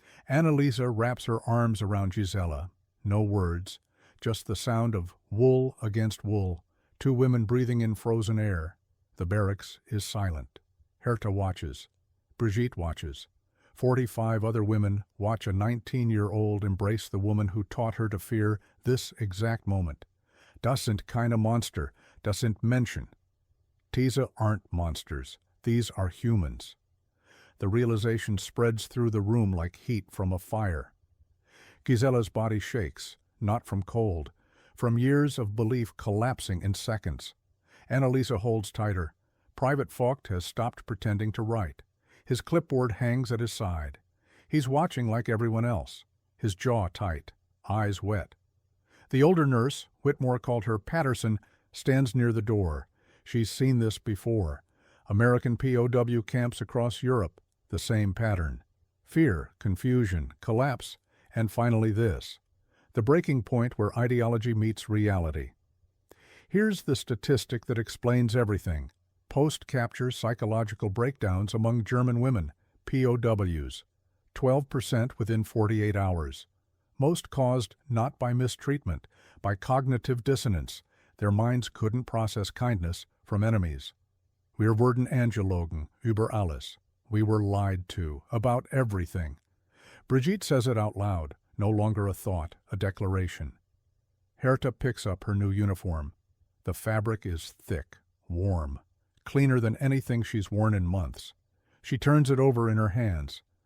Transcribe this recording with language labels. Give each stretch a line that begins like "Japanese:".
English: Anneliese wraps her arms around Gisela. No words, just the sound of wool against wool, 2 women breathing in frozen air. The barracks is silent. Herta watches. Brigitte watches. 45 other women watch a 19-year-old embrace the woman who taught her to fear this exact moment.
German: Das sind keine Monster, das sind Menschen. Diese
English: aren't monsters. These are humans. The realization spreads through the room like heat from a fire. Gisela's body shakes, not from cold, from years of belief collapsing in seconds. Anneliese holds tighter. Private Vogt has stopped pretending to write. His clipboard hangs at his side. He's watching like everyone else, his jaw tight, eyes wet. The older nurse, Whitmore called her Patterson, stands near the door. She's seen this before. American POW camps across Europe, the same pattern. Fear, confusion, collapse, and finally this. The breaking point where ideology meets reality. Here's the statistic that explains everything. Post-capture psychological breakdowns among German women, POWs, 12% within 48 hours. Most caused not by mistreatment, by cognitive dissonance. Their minds couldn't process kindness from enemies.
German: Wir wurden angelogen, über alles.
English: We were lied to, about everything. Brigitte says it out loud, no longer a thought, a declaration. Herta picks up her new uniform. The fabric is thick, warm. cleaner than anything she's worn in months. She turns it over in her hands.